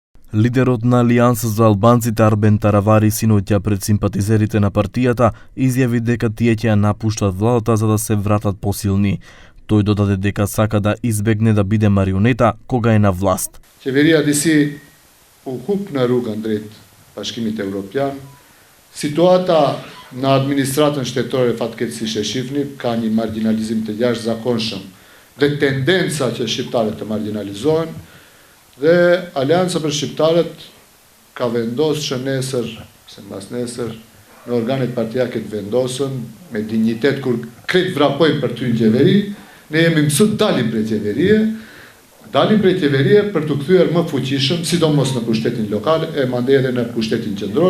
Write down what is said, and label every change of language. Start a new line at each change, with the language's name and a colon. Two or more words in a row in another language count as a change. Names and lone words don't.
Macedonian: Лидерот на Алијанса за албанците Арбен Таравари синоќа пред симпатизерите на партијата изјави дека тие ќе ја напуштат владата за да се вратат посилни. Тој додаде дека сака да избегне да биде марионета кога е на власт.
Albanian: Qeveria disi u hup në rrugën drejt Bashkimit Evropian. Situata në administratën shtetore fatkeqësisht e shifni, ka një marginalizim të jashtëzakonshëm dhe tendenca që shqiptarët të marginalizohen. Dhe Alianca për Shqiptarët ka vendosur që nesër, se mbas nesër, në organet partijake të vendosën me dinjitet kur krejt vrapojnë për ty në qeveri, ne jemi mësuar dalim prej qeverie për të kthyer më fuqishëm, sidomos në pushtetin lokal e mandej edhe në pushtetin qendror.